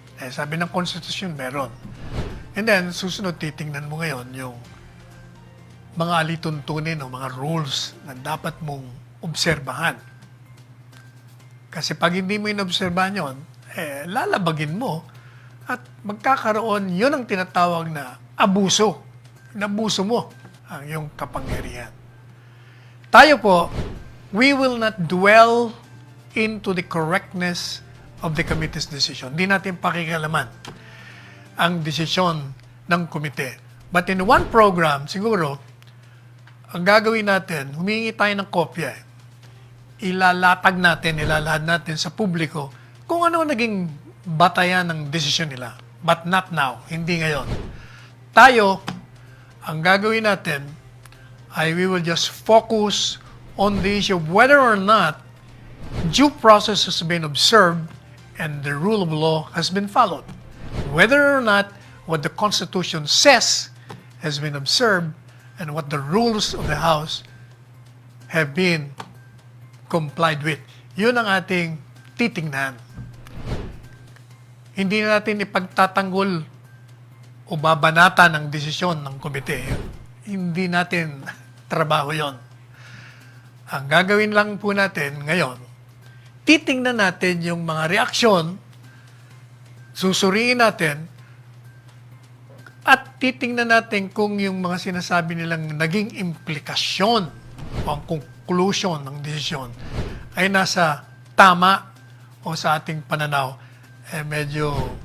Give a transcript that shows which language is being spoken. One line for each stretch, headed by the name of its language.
Filipino: Sabi ng konstitusyon, meron.
English: And then,
Filipino: susunod, titingnan mo ngayon yung mga alituntunin o mga rules na dapat mong obserbahan. Kasi pag hindi mo inobserbahan yun, lalabagin mo at magkakaroon, yun ang tinatawag na abuso. Inabuso mo ang iyong kapangyarihan. Tayo po,
English: we will not dwell into the correctness of the committee's decision.
Filipino: Hindi natin pakikalaman ang desisyon ng komite.
English: But in one program,
Filipino: siguro, ang gagawin natin, humingi tayo ng kopya. Ilalatag natin, ilalahad natin sa publiko kung ano naging batayan ng desisyon nila.
English: But not now,
Filipino: hindi ngayon. Tayo, ang gagawin natin ay
English: we will just focus on the issue of whether or not due process has been observed and the rule of law has been followed. Whether or not what the Constitution says has been observed and what the rules of the House have been complied with.
Filipino: Yun ang ating titingnan. Hindi natin ipagtatanggol o babanata ng desisyon ng komite. Hindi natin trabaho yon. Ang gagawin lang po natin ngayon, titingnan natin yung mga reaksyon, susuriin natin, at titingnan natin kung yung mga sinasabi nilang naging implikasyon o ang conclusion ng desisyon ay nasa tama o sa ating pananaw, medyo